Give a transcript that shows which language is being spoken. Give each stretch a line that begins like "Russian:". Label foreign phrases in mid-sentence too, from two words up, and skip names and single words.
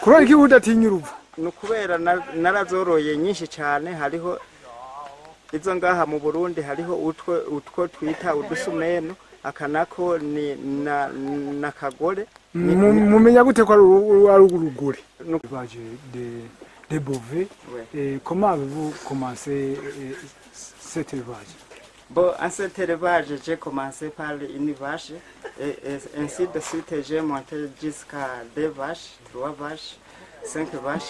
Rundi: iki udatinya uruvu? Nukubera narazoroye nyinshi cyane. Hariho izo ngaha mu Burundi, hariho utwo twita udusumeno, akanako ni na kagore. Mumenya gute ko ari urugore?
French: Des bovets. Comment avez-vous commencé cet élevage? Bon, en cet élevage, j'ai commencé par une vache et ainsi de suite j'ai monté jusqu'à 2 vaches, 3 vaches, 5 vaches.